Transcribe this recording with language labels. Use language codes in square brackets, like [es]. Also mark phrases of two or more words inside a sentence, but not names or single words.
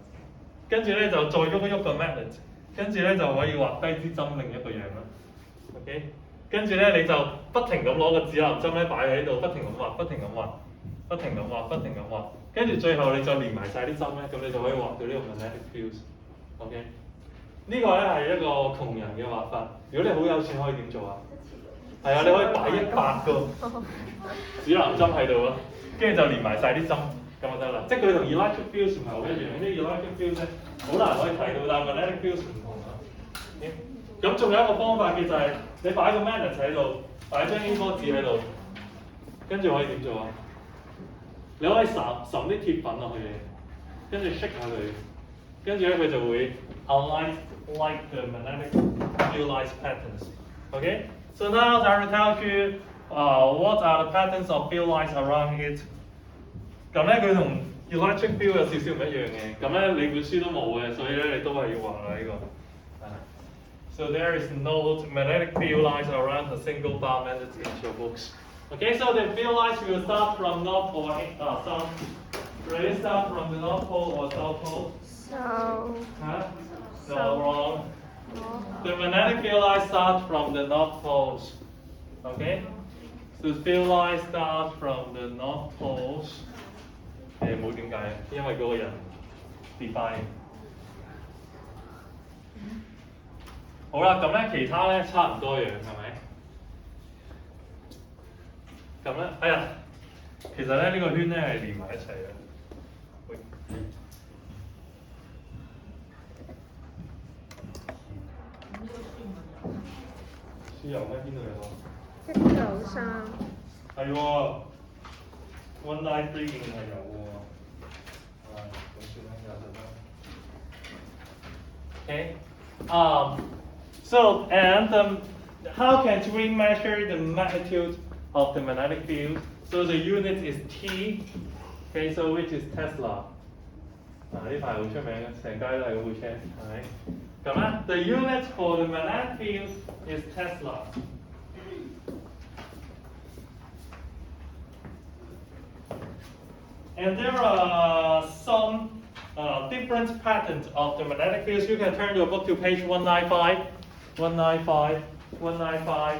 [yue] 跟住咧就再喐一喐個 magnet， 跟住咧就可以畫低支針另一個樣啦。OK， 跟住咧你就不停咁攞個指南針咧擺喺度，不停咁畫，不停咁畫，不停咁畫，不停咁畫，跟住最後你再連埋晒啲針咧，咁你就可以畫到呢個 [en] magnetic fields。 [yue] OK。呢個咧係一個窮人嘅畫法。如果你好有錢，可以點做啊？係啊，你可以擺100個指南針喺度咯，跟住就連埋晒啲針，咁就得啦。即係佢同 [en] electric fields [yue] 唔係好一樣，啲 [en] electric fields [yue] 咧好難可以睇到，但係 [en] magnetic fields [yue] 唔同啊。咁仲有一個方法嘅就係你擺個 magnet 喺度，擺張 A4 紙喺度，跟住可以點做啊？你可以滲啲鐵粉落去，跟住 shake 下佢，跟住咧佢就會 [en] align like the magnetic field lines patterns. Okay? So now I will tell you what are the patterns of field lines around it. [yue] 咁咧佢同 [en] electric field [yue] 有少少唔一樣嘅，咁咧你本書都冇嘅，所以咧你都係要畫啦呢個。 [en] So there is no magnetic field lines around a single bar magnet in your books. Okay, so the field lines will start from north or south. Will it start from the north pole or south pole? South. 嚇？ No, wrong. North. The magnetic field line starts from the North Poles. Okay? So the field line starts from the North Poles. [yue] 冇點解，因為嗰個人 define。好啦，咁咧其他咧差唔多樣，係咪？咁咧，哎呀，其實咧呢個圈咧係連埋一齊嘅。喂輸油咩？邊度有啊 193。係喎，193仍然係有喎。咁算啦，有就得。Okay. [en] So and how can we measure the magnitude of the magnetic field? So the unit is T. Okay, so which is Tesla. [yue] 呢排好出名嘅，成街都係嗰部車，係咪？咁咧 [en] ，the unit for the magnetic field is Tesla. And there are some different patterns of the magnetic fields. You can turn your book to page 195, 195, 195.